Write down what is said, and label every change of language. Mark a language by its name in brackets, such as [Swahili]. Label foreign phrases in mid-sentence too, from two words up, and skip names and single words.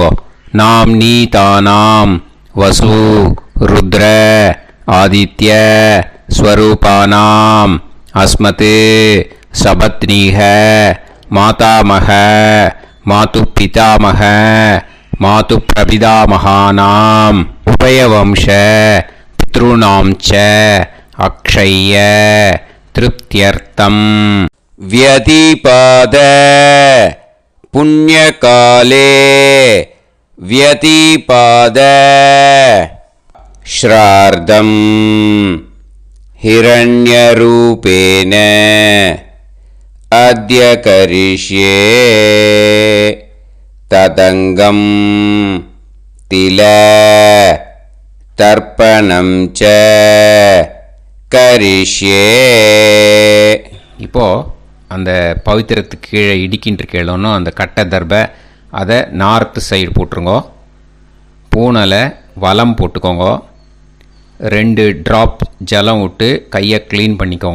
[Sanskrit] नाम् नी तानाम् वसु रुद्र आदित्य स्वरूपानाम् अस्मत् सपत्नीह मातामह मातृ पितामह मातृ प्रपितामहानाम् उभयवंश पितृणाम् च अक्षय्य तृप्त्यर्थम् व्यतिपात புண்ணியகாலே व्यतिपाद श्रार्धं हिरण्यरूपेण अद्य करिष्ये तदङ्गं तिल तर्पणं च करिष्ये. [Tamil] இப்போ அந்த பவித்திரத்துக்கு கீழே இடிக்கின்ற கேளோன்னு அந்த கட்டை தர்பை அதை [English] north side [Tamil] போட்டுருங்க. பூனலை வலம் போட்டுக்கோங்க. 2 ட்ராப் ஜலம் விட்டு கையை க்ளீன் பண்ணிக்கோங்க.